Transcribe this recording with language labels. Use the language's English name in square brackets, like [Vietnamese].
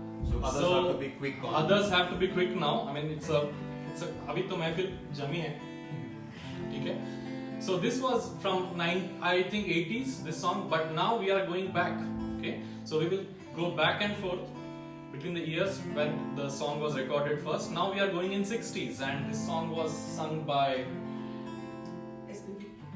[English] So others have to be quick on. Others have to be quick now. I mean, it's a. [Hindi] अभी तो महफिल जमी है, ठीक है? [English] So this was from I think 80s, this song, but now we are going back. Okay, so we will go back and forth between the years when the song was recorded first. Now we are going in 60s, and this song was sung by SPB.